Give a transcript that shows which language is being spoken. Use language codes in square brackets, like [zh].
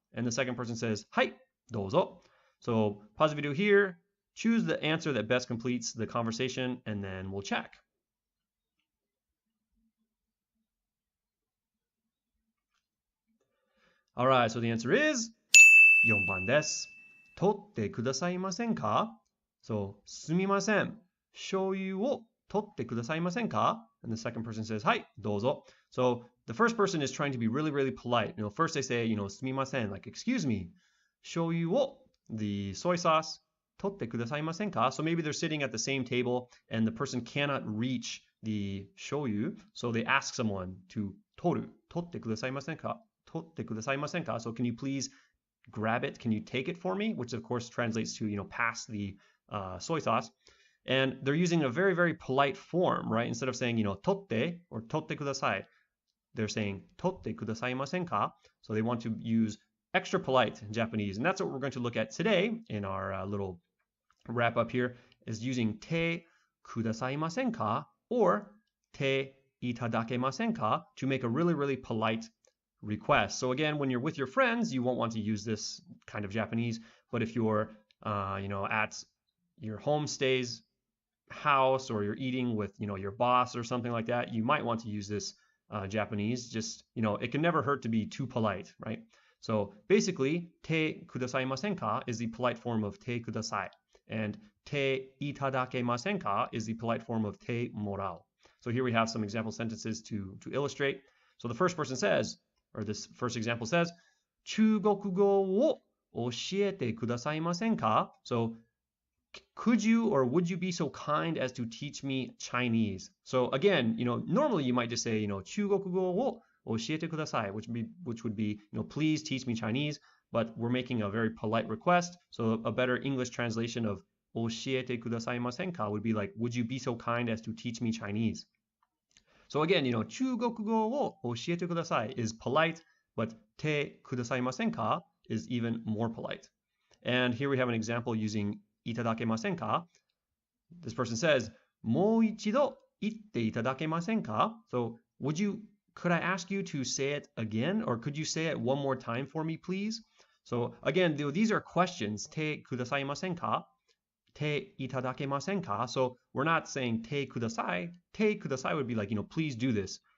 [en] And the second person says, [ja] はい、どうぞ. [en] So pause the video here, choose the answer that best completes the conversation, and then we'll check. Alright, so the answer is [ja] 4番です。取ってくださいませんか? [en] So, [ja] すみません。醤油を取ってくださいませんか? [en] And the second person says, [ja] はい、どうぞ. [en] So, the first person is trying to be really, really polite. First they say, [ja] すみません, [en] like, excuse me. 醤油を, the soy sauce, [ja] 取ってくださいませんか? [en] So maybe they're sitting at the same table and the person cannot reach the 醤油, so they ask someone to 取ってくださいませんか? [ja] 取ってくださいませんか? [en] So can you please grab it? Can you take it for me? Which of course translates to, pass the soy sauce. And they're using a very, very polite form, right? Instead of saying, 取って or 取ってください, they're saying [ja] 取ってくださいませんか? [en] So they want to use extra polite Japanese. And that's what we're going to look at today in our little wrap up here, is using てくださいませんか or ていただけませんか to make a really, really polite request. So again, when you're with your friends, you won't want to use this kind of Japanese. But if you're, at your homestay's house, or you're eating with, your boss or something like that, you might want to use this Japanese. Just, it can never hurt to be too polite, right? So basically, てくださいませんか is the polite form of てください. And ていただけませんか is the polite form of てもらう. So here we have some example sentences to illustrate. So the first person says, or this first example says, [ja] 中国語を教えてくださいませんか? [en] So, could you or would you be so kind as to teach me Chinese? So again, normally you might just say, [ja] 中国語を教えてください, [en] which would be, please teach me Chinese. But we're making a very polite request. So a better English translation of [ja] 教えてくださいませんか [en] would be like, would you be so kind as to teach me Chinese? So again, [ja] 中国語を教えてください [en] is polite, but てくださいませんか is even more polite. And here we have an example using いただけませんか? This person says, [ja] もう一度言っていただけませんか? [en] So could I ask you to say it again, or could you say it one more time for me, please? So again, these are questions. [ja] てくださいませんか?ていただけませんか? [en] So we're not saying てください. てください would be like, please do this.